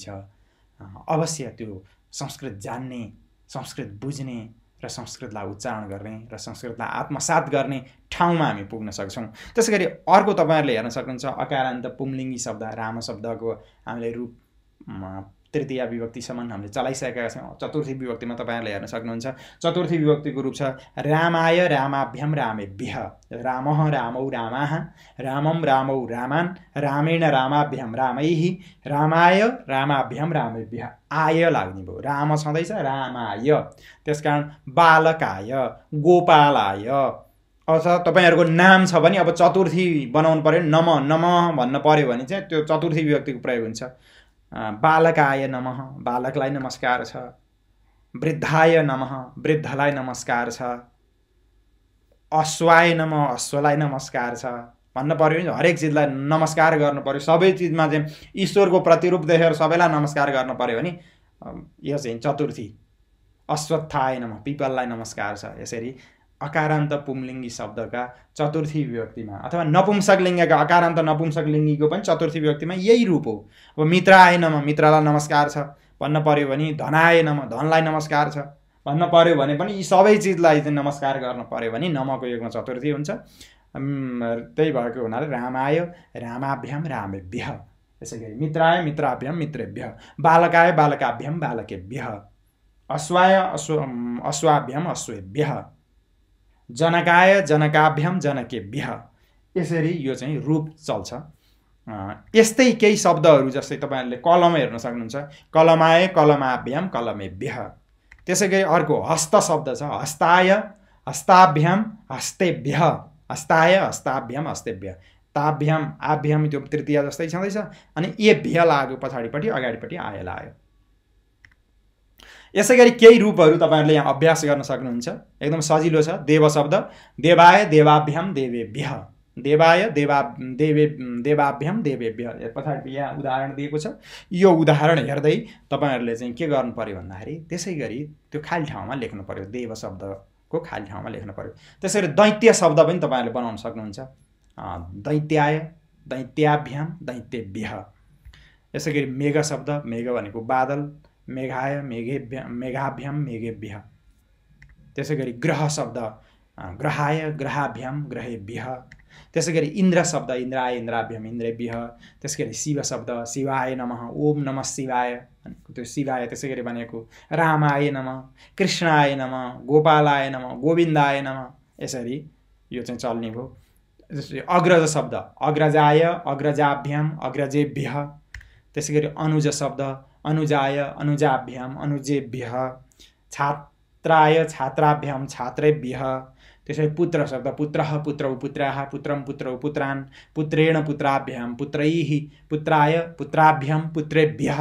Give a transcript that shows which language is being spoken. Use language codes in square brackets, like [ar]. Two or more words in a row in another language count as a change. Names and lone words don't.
[ne] अवश्य त्यो संस्कृत जान्ने, संस्कृत बुझ्ने र संस्कृतलाई उच्चारण गर्ने र संस्कृतलाई आत्मसात गर्ने ठाउँमा हामी पुग्न सक्छौँ। त्यसैगरी अर्को तपाईहरुले हेर्न सक्नुहुन्छ अकारान्त पुंलिङ्गी शब्द राम शब्दको हामीले रूप तृतीया विभक्तिसम्म हामीले चलाइसकेका छौँ। चतुर्थी विभक्तिमा तपाईहरुले हेर्न सक्नुहुन्छ। चतुर्थी विभक्तिको रूप छ [sa] रामाय रामाभ्याम रामेभ्यः, रामः रामौ रामाः, रामं रामौ रामान्, रामेण रामाभ्याम रामैः, रामाय रामाभ्याम रामेभ्यः। [ne] आय लाग्ने भयो, राम छँदैछ, रामाय। त्यसकारण बालकाय, गोपालाय। अथवा तपाईहरुको नाम छ भने अब चतुर्थी बनाउनु पर्यो, नम नमः भन्न पर्यो भने चाहिँ त्यो चतुर्थी विभक्तिको प्रयोग हुन्छ। [sa] बालकाय नमः, [ne] बालकलाई नमस्कार छ। [sa] वृद्धाय नमः, [ne] वृद्धलाई नमस्कार छ। [sa] अश्वाय नमः, [ne] अश्वलाई नमस्कार छ भन्न पर्यो नि। हरेक चिजलाई नमस्कार गर्नु पर्यो। सबै चिजमा चाहिँ ईश्वरको प्रतिरूप देखेर सबैलाई नमस्कार गर्नु पर्यो भने यो चाहिँ चतुर्थी। [sa] अश्वत्थाय नमः, [ne] पिपललाई नमस्कार छ। यसरी अकारान्त पुंलिङ्गी शब्दका चतुर्थी विभक्तिमा अथवा नपुंसकलिङ्गका अकारान्त नपुंसकलिङ्गीको पनि चतुर्थी विभक्तिमा यही रूप हो। [sa] अब मित्राय नमः, [ne] मित्रलाई नमस्कार छ भन्न पर्यो भने [sa] धनाय नमः, [ne] धनलाई नमस्कार छ भन्न पर्यो भने पनि यी सबै चिजलाई चाहिँ नमस्कार गर्न पर्यो भने नमको योगमा चतुर्थी हुन्छ। त्यही भएको हुनाले [sa] रामाय रामाभ्याम रामेभ्यः। त्यसैगरी मित्राय मित्राभ्याम मित्रेभ्यः, बालकाय बालकाभ्याम बालकेभ्यः, अश्वाय अश्वाभ्याम अश्वेभ्यः, जनकाय जनकाभ्याम जनकेभ्यः। [ne] यसरी यो चाहिँ रूप चल्छ। यस्तै केही शब्दहरू जस्तै तपाईहरुले कलम हेर्न सक्नुहुन्छ। [sa] कलमाय कलमाभ्याम कलमेभ्यः। [ne] त्यसैगरी अर्को हस्त शब्द छ। [sa] हस्ताय हस्ताभ्याम हस्तेभ्यः, हस्ताय हस्ताभ्याम हस्तेभ्यः। [ne] ताभ्याम आभ्याम त्यो तृतीया जस्तै छँदैछ। अनि एभ्य लाग्यो पछाडिपट्टि, अगाडिपट्टि आय लाग्यो। यसैगरी केही रूपहरू तपाईहरुले यहाँ अभ्यास गर्न सक्नुहुन्छ। एकदम सजिलो छ। [sa] देव शब्द, देवाय देवाभ्याम देवेभ्यः, देवाय देवाभ्याम देवेभ्यः। [ne] पछाडि यहाँ उदाहरण दिएको छ। यो उदाहरण हेर्दै तपाईहरुले चाहिँ के गर्नु पर्यो भन्दाखेरि त्यसैगरी त्यो खाली ठाउँमा लेख्नु पर्यो। देव शब्दको खाली ठाउँमा लेख्नु पर्यो। त्यसैगरी दैत्य शब्द पनि तपाईहरुले बनाउन सक्नुहुन्छ। [sa] दैत्याय दैत्याभ्याम दैत्येभ्यः। [ne] यसैगरी मेघ शब्द, मेघ भनेको बादल, [sa] मेघाय मेघाभ्याम मेघेभ्यः। [ne] त्यसैगरी ग्रह शब्द, [sa] ग्रहाय ग्रहाभ्याम ग्रहेभ्यः। [ne] त्यसैगरी इन्द्र शब्द, [sa] इन्द्राय इन्द्राभ्याम इन्द्रेभ्यः। [ne] त्यसैगरी शिव शब्द, [sa] शिवाय नमः, ओम नमः शिवाय [ne] भनेको त्यो शिवाय। [sa] त्यसैगरी भनेको रामाय नमः, कृष्णाय नमः, गोपालाय नमः, गोविन्दाय नमः। [ne] यसरी यो चाहिँ चल्ने भयो। जस्तै अग्रज शब्द, [sa] अग्रजाय अग्रजाभ्याम अग्रजेभ्यः। [ne] त्यसैगरी अनुज शब्द, [sa] अनुजाय अनुजाभ्याम अनुजेभ्यः। छात्राय छात्राभ्याम छात्रेभ्यः। [ne] त्यसैगरी पुत्र शब्द, [sa] पुत्रः पुत्रौ पुत्राः पुत्रं पुत्रौ पुत्रान्, पुत्रेण पुत्राभ्याम पुत्रैः, पुत्राय पुत्राभ्याम पुत्रेभ्यः।